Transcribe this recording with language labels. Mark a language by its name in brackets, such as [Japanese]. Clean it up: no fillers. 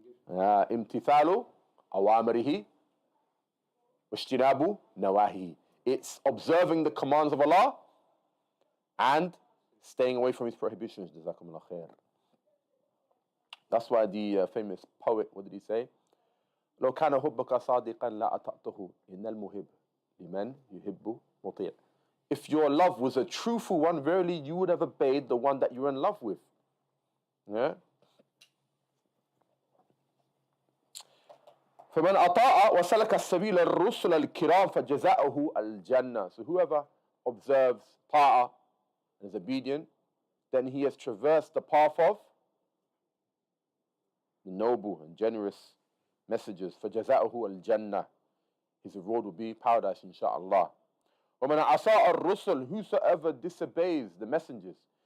[Arabic] Imtithalu awamirihi washtinabu nawahi. [English] It's observing the commands of Allah and staying away from his prohibitions. Jazakumullah khair. That's why the famous poet, what did he say? [Arabic] لو كان حبك صادقا لا أطعته إن المحب لمن يحب مطيع. [English] If your love was a truthful one, verily you would have obeyed the one that you're in love with. Yeah? [Arabic] فمن أطاع وسلك السبيل الرسل الكرام فجزاؤه الجنة. [English] So whoever observes ta'ah and is obedient, then he has traversed the path of the noble and generous messengers. [Arabic] فجزاؤه الجنة. [English] His reward will be paradise, inshaAllah. [Arabic] ومن أطاع الرسل, [English] whosoever disobeys the messengers.